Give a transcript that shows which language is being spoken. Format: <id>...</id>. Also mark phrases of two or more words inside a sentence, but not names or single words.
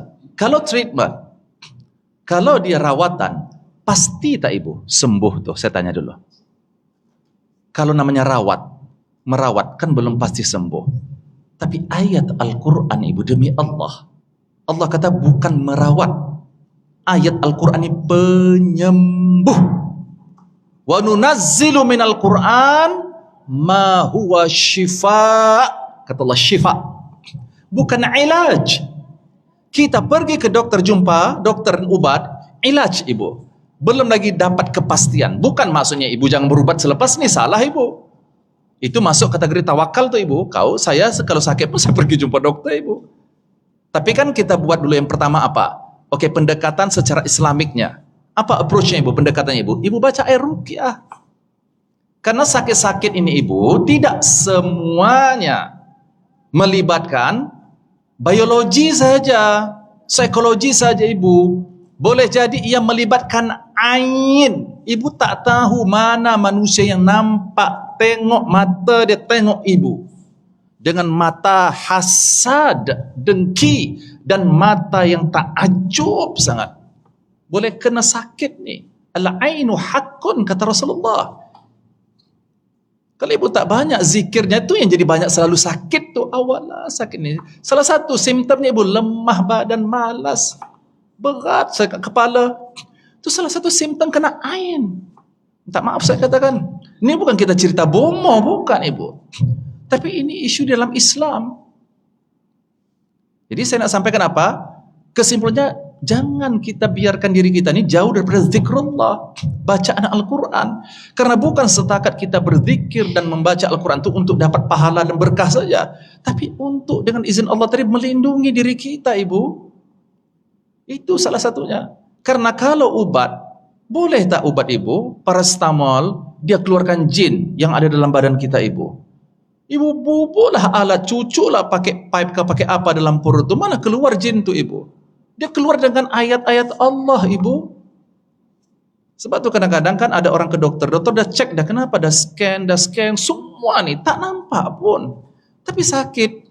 <ms>Kalau treatment, kalau dia rawatan, pasti tak ibu sembuh tuh? Saya tanya dulu. Kalau namanya merawat kan belum pasti sembuh. Tapi ayat Al-Quran ibu, demi Allah, Allah kata bukan merawat. Ayat Al-Quran ini penyembuh.</ms> <ar>وننزل من القرآن ما هو شفاء.</ar> <ms>Kata Allah syifa, bukan ilaj. Kita pergi ke dokter, jumpa dokter ubat, ilaj ibu, belum lagi dapat kepastian. Bukan maksudnya ibu jangan berubat selepas ini, salah ibu. Itu masuk kategori tawakal tuh ibu. Saya kalau sakit pun saya pergi jumpa dokter ibu. Tapi kan kita buat dulu yang pertama apa? Oke, pendekatan secara islamiknya. Apa approach-nya ibu, pendekatannya ibu? Ibu baca ayat ruqyah. Karena sakit-sakit ini ibu tidak semuanya melibatkan biologi saja, psikologi saja ibu. Boleh jadi ia melibatkan ain. Ibu tak tahu mana manusia yang nampak, tengok mata dia, tengok ibu dengan mata hasad, dengki, dan mata yang takjub sangat. Boleh kena sakit ni.</ms> <ar>العين حق,</ar> <ms>kata Rasulullah. Kalau ibu tak banyak zikirnya tu yang jadi banyak selalu sakit tu. Awalnya sakit ni. Salah satu simptomnya ibu lemah badan, malas, berat sakit kepala. Tu salah satu simptom kena ain. Tak maaf saya katakan. Ini bukan kita cerita bomo, bukan ibu. Tapi ini isu dalam Islam. Jadi saya nak sampaikan apa? Kesimpulannya, jangan kita biarkan diri kita ini jauh daripada zikrullah, bacaan Al-Quran. Karena bukan setakat kita berzikir dan membaca Al-Quran itu untuk dapat pahala dan berkah saja. Tapi untuk dengan izin Allah tadi melindungi diri kita, ibu. Itu salah satunya. Karena kalau obat, boleh tak obat ibu, paracetamol, dia keluarkan jin yang ada dalam badan kita, ibu. Ibu bubuhlah alat, cucuklah pakai pipe ke pakai apa dalam perut itu. Mana keluar jin tu, ibu? Dia keluar dengan ayat-ayat Allah, ibu. Sebab tu kadang-kadang kan ada orang ke dokter dah cek dah, kenapa dah scan, semua ni tak nampak pun. Tapi sakit.</ms>